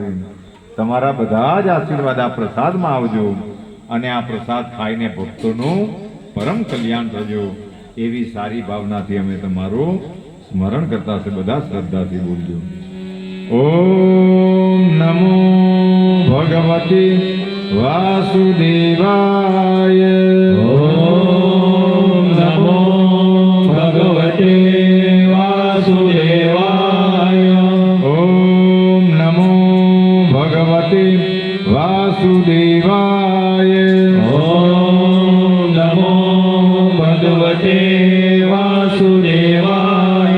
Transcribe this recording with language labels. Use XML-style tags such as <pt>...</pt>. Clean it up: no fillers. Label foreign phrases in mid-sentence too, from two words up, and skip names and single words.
<gu>તમારા બધા જ આશીર્વાદ આ પ્રસાદમાં આવજો અને આ પ્રસાદ ખાઈને ભક્તોનું પરમ કલ્યાણ થજો એવી સારી ભાવનાથી અમે તમારું સ્મરણ કરતા છે। બધા શ્રદ્ધાથી બોલજો।</gu> <sa>ओम नमो भगवते वासुदेवाय ॐ नमो भगवते वासुदेवाय ओम नमो भगवते वासुदेवाय ॐ नमो भगवते वासुदेवाय</sa>